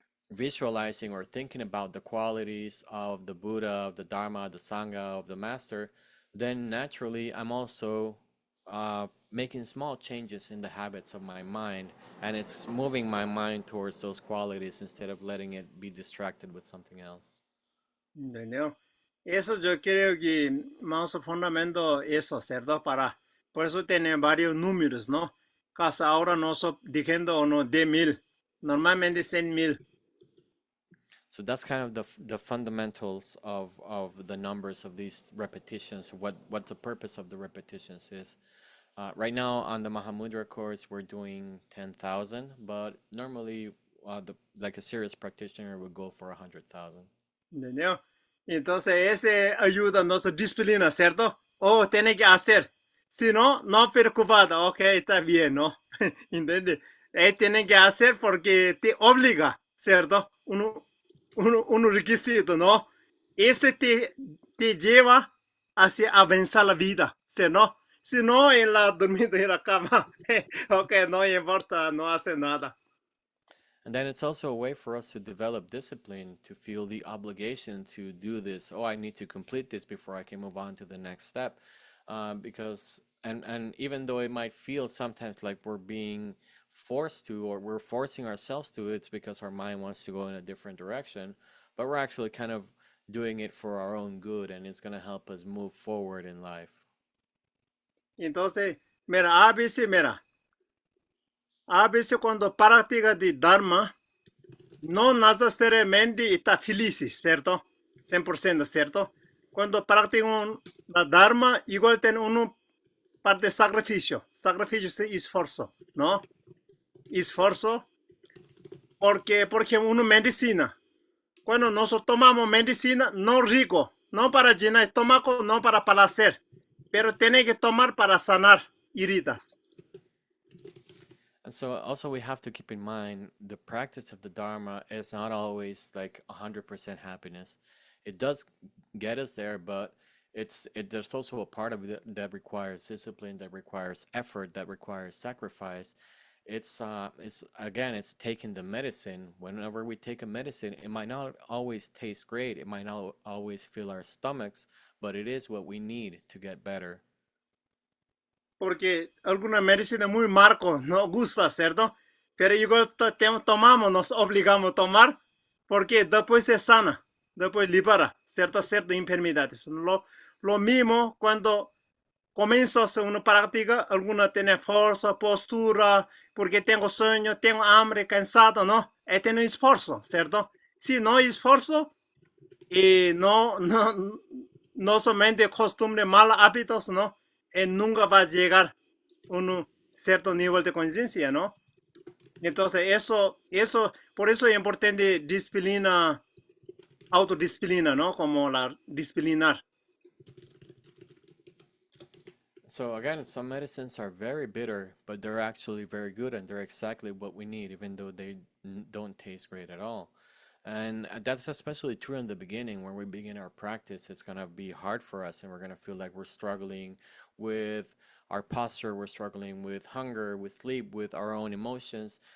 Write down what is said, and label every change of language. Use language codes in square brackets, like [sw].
[en] visualizing or thinking about the qualities of the Buddha, of the Dharma, the Sangha, of the Master, then naturally I'm also making small changes in the habits of my mind, and it's moving my mind towards those qualities instead of letting it be distracted with something else. [es] ¿Entendió? Eso yo creo que más fundamento eso, ¿cierto? Por eso tiene varios números, ¿no? Casi ahora no estoy diciendo uno de 1000, normalmente 100,000. [en] So that's kind of the fundamentals of the numbers of these repetitions, what the purpose of the repetitions is. Right now on the Mahamudra course, we're doing 10,000, but normally like a serious practitioner would go for 100,000. [es] ¿Entendió? Entonces, ese ayuda a nuestra disciplina, ¿cierto? Oh, tiene que hacer. Si no, no preocupado. Ok, está bien, ¿no? ¿Entiendes? Tiene que hacer porque te obliga, ¿cierto? Un requisito, ¿no? Ese te lleva hacia avanzar la vida, ¿cierto? Si no, en la dormida en la cama, ok, no importa, no hace nada. [en] And then it's also a way for us to develop discipline, to feel the obligation to do this. Oh, I need to complete this before I can move on to the next step. Because, and even though it might feel sometimes like we're being forced to, or we're forcing ourselves to, it's because our mind wants to go in a different direction. But we're actually kind of doing it for our own good, and it's going to help us move forward in life. [es] Entonces, mira, a veces cuando practica de Dharma, no necesariamente está feliz, ¿cierto? 100%, ¿cierto? Cuando practican la Dharma, igual tiene uno parte de sacrificio. Sacrificio es esfuerzo, ¿no? Esfuerzo, porque uno medicina. Cuando nosotros tomamos medicina, no rico, no para llenar el estómago, no para placer, pero tiene que tomar para sanar heridas. [en] And so also we have to keep in mind the practice of the Dharma is not always like 100% happiness. It does get us there, but there's also a part of it that requires discipline, that requires effort, that requires sacrifice. It's again, it's taking the medicine. Whenever we take a medicine, it might not always taste great. It might not always fill our stomachs, but it is what we need to get better. [es] Porque alguna medicina muy marco no gusta, ¿cierto? Pero igual tomamos, nos obligamos a tomar, porque después se sana, después libera ciertas enfermedades. Lo mismo cuando comienza una práctica, alguna tiene fuerza, postura, porque tengo sueño, tengo hambre, cansado, ¿no? Tiene esfuerzo, ¿cierto? Si no hay esfuerzo, y no solamente costumbre, malos hábitos, ¿no? Nunca va a llegar a un cierto nivel de conciencia, ¿no? Entonces, por eso es importante disciplina, autodisciplina, ¿no? Como la disciplinar. [en] So again, some medicines are very bitter, but they're actually very good, and they're exactly what we need, even though they don't taste great at all. And that's especially true in the beginning. When we begin our practice, it's going to be hard for us, and we're going to feel like we're struggling with our posture, we're struggling with hunger, with sleep, with our own emotions.